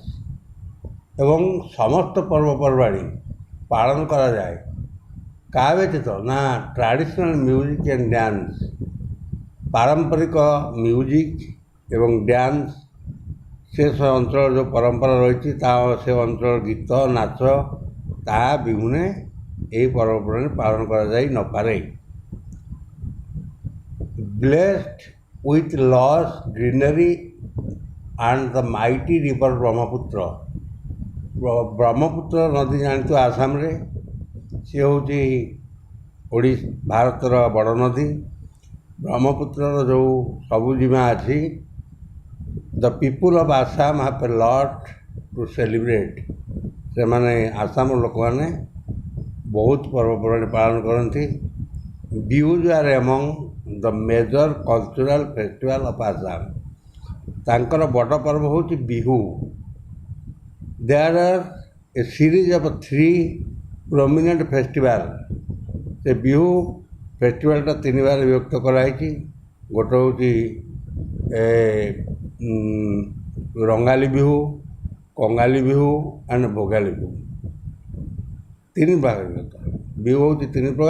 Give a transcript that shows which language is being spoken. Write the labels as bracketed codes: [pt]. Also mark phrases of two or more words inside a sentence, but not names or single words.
[or] ଏବଂ ସମସ୍ତ ପର୍ବପର୍ବାଣି ପାଳନ କରାଯାଏ କାହା ବ୍ୟତୀତ ନା [en] traditional music and dance, [or] ପାରମ୍ପରିକ ମ୍ୟୁଜିକ୍ ଏବଂ ଡ୍ୟାନ୍ସ, ସେ ଅଞ୍ଚଳର ଯେଉଁ ପରମ୍ପରା ରହିଛି ସେ ଅଞ୍ଚଳର ଗୀତ ନାଚ ତାହା ବିହୁନେ ଏହି ପର୍ବପର୍ବାଣି ପାଳନ କରାଯାଇ ନପାରେ। [en] Blessed with lush greenery and the mighty river Brahmaputra. [or] ବ୍ରହ୍ମପୁତ୍ର ନଦୀ ଜାଣିଥିବ ଆସାମରେ, ସିଏ ହେଉଛି ଭାରତର ବଡ଼ ନଦୀ। ବ୍ରହ୍ମପୁତ୍ରର ଯେଉଁ ସବୁଜିମା ଅଛି, [en] the people of Assam have a lot to celebrate. [or] ସେମାନେ ଆସାମର ଲୋକମାନେ ବହୁତ ପର୍ବପର୍ବାଣି ପାଳନ କରନ୍ତି। [en] Bihus are among the major cultural festival of Assam. [or] ତାଙ୍କର ବଡ଼ ପର୍ବ ହେଉଛି ବିହୁ। [en] There are a series of 3 prominent festivals. [or] ସେ ବିହୁ ଫେଷ୍ଟିଭାଲଟା 3 ଭାଗରେ ବିଭକ୍ତ କରାଯାଇଛି। ଗୋଟେ ହେଉଛି ରଙ୍ଗାଲି ବିହୁ, କଙ୍ଗାଲି ବିହୁ ଆଣ୍ଡ ଭୋଗାଲି ବିହୁ। 3 ଭାଗରେ ବିଭକ୍ତ। ବିହୁ ହେଉଛି 3 ପ୍ରକାର।